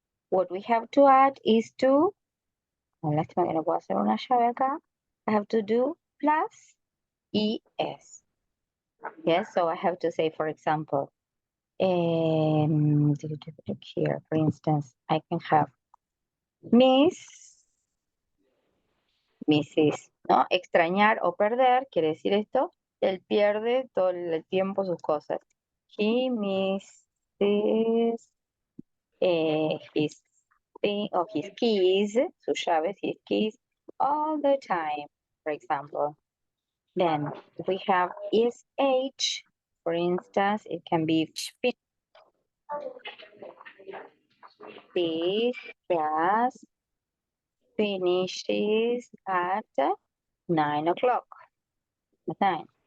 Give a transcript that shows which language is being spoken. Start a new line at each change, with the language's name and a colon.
English: What we have to add is to,
Spanish: lástima que no puedo hacer una llave acá.
English: I have to do plus ES. Yes, so I have to say, for example, here, for instance, I can have Miss, Mrs., ¿no?
Spanish: Extrañar o perder, quiere decir esto, él pierde todo el tiempo sus cosas.
English: He misses his thing or his keys,
Spanish: sus llaves,
English: his keys, all the time, for example. Then we have is H, for instance, it can be this class finishes at 9 o'clock. 9.